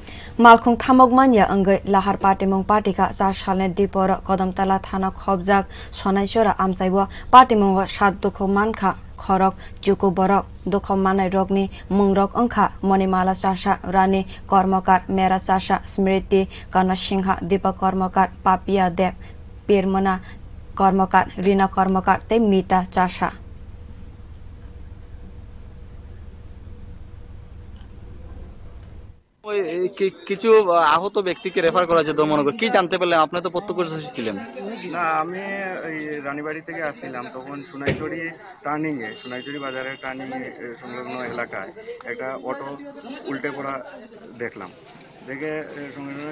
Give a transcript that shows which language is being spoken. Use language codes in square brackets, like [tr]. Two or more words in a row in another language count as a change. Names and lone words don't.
[trp] Malkhung thamokmanya angai lahar party mong party ka 4 salne dipor Kodamtala thana khobjak sonaisora amsaibo party mong 7 dukho mankha khorok juko borok dukho manai rokni mungrok angkha Monimala Chasa Rani Kormokar Mera Chasa Smriti Kana Singha Deepak Kormokar Papia Dev Pirmana Kormokar Rina Kormokar te Mita Chasa [bn] কিছু আহত ব্যক্তিকে রেফার করা হয়েছে দমনগর কি জানতে পারলেন আপনি তো প্রত্যক্ষদর্শী ছিলেন না আমি এই রানীবাড়ি থেকে আসছিলাম তখন সোনাইচড়ি সোনাইচড়ি বাজারের টার্নিং সংলগ্ন এলাকায় একটা অটো উল্টে পড়া দেখলাম দেখে সঙ্গে সঙ্গে